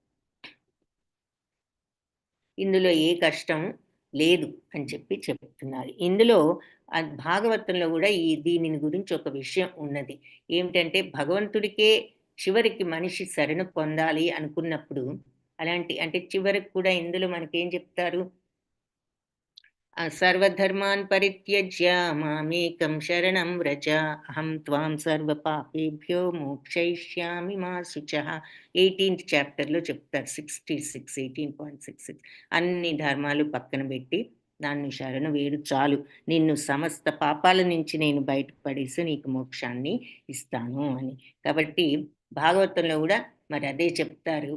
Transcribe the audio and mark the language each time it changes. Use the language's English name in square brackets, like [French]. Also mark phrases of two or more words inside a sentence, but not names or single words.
[Telugu] ఇందులో ఏ కష్టం లేదు అని చెప్తున్నారు. ఇందులో భాగవతంలో గూడా దీనిని గురించి ఒక విషయం ఉన్నది. ఏమిటంటే భగవంతుడికే చివరికి మనిషి శరణు పొందాలి అనుకున్నప్పుడు అలాంటి అంటే చివరికి కూడా ఇందులో మనకేం చెప్తారు? [Sanskrit] సర్వధర్మాన్ పరిత్యజ్య మామేకం శరణం వ్రజ అహం త్వాం సర్వపాపేభ్యో మోక్షయిష్యామి మా శుచః. [Telugu] 18th చాప్టర్లో చెప్తారు. 66 18.66 అన్ని ధర్మాలు పక్కన పెట్టి నన్ను శరణు వేడు చాలు, నిన్ను సమస్త పాపాల నుంచి నేను బయటకు పడేసి నీకు మోక్షాన్ని ఇస్తాను అని. కాబట్టి భాగవతంలో కూడా మరి అదే చెప్తారు.